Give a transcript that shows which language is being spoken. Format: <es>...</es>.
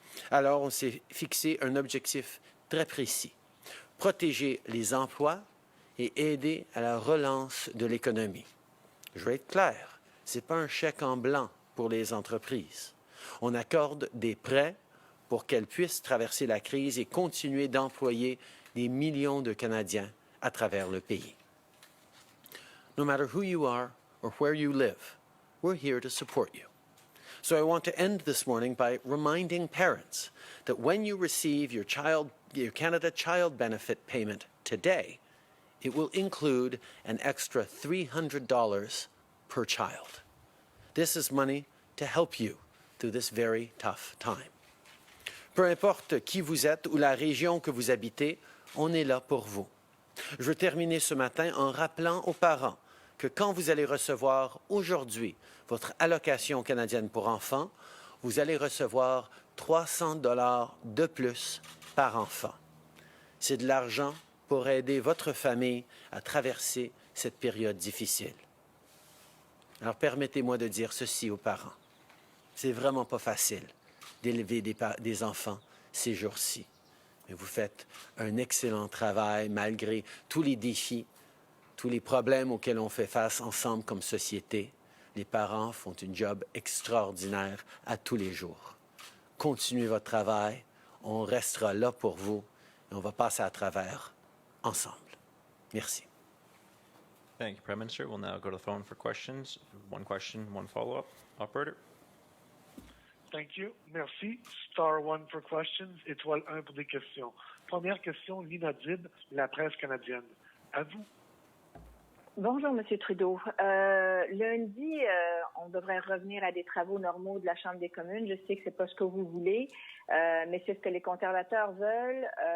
<fr>Alors, on s'est fixé un objectif très précis: protéger les emplois et aider à la relance de l'économie. Je vais être clair. Ce n'est pas un chèque en blanc pour les entreprises. On accorde des prêts pour qu'elles puissent traverser la crise et continuer d'employer des millions de Canadiens à travers le pays.</fr> <en>No matter who you are or where you live, we're here to support you. So I want to end this morning by reminding parents that when you receive your Canada Child Benefit payment today, it will include an extra $300 per child. This is money to help you through this very tough time.</en> <fr>Peu importe qui vous êtes ou la région que vous habitez, on est là pour vous. Je veux terminer ce matin en rappelant aux parents que quand vous allez recevoir aujourd'hui votre allocation canadienne pour enfants, vous allez recevoir 300 $ de plus par enfant. C'est de l'argent pour aider votre famille à traverser cette période difficile. Alors, permettez-moi de dire ceci aux parents. C'est vraiment pas facile d'élever des enfants ces jours-ci. Mais vous faites un excellent travail malgré tous les défis, tous les problèmes auxquels on fait face ensemble comme société. Les parents font un job extraordinaire à tous les jours. Continuez votre travail. On restera là pour vous et on va passer à travers ensemble. Merci.</fr> <en>Thank you, Prime Minister. We'll now go to the phone for questions. One question, one follow-up. Operator. Thank you. Merci. Star 1 for questions.</en> <fr>Étoile 1 pour des questions. Première question, Lina Dib, La Presse canadienne. À vous. Bonjour, M. Trudeau. Lundi, on devrait revenir à des travaux normaux de la Chambre des communes. Je sais que c'est pas ce que vous voulez, mais c'est ce que les conservateurs veulent.</fr>